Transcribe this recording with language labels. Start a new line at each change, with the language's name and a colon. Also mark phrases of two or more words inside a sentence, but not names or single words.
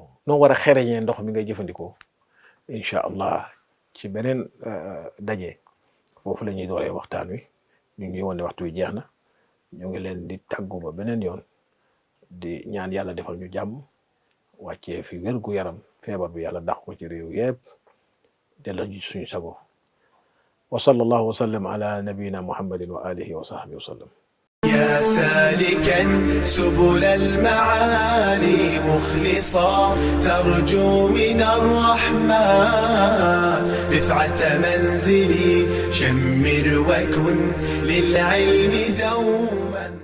Wolof: noo war a xereñee ndox mi ngay jëfandikoo
Arabic: إن شاء الله
Wolof: ci beneen daje foofu la ñuy dooree waxtaan wi ñu ngi woon ne waxtu wi jeex na ñu ngi leen di tàggu ba beneen yoon di ñaan yàlla defal ñu jàmm wàccee fi wérgu yaram feebar bi yàlla dàq ko ci réew yépp delloo ñu suñu sago
Arabic: وصلى الله وسلم على نبينا محمد وآله وصحبه وسلم يا سالكا سبل المعالي مخلصا ترجو من الرحمن رفعة منزلي شمر وكن للعلم دوما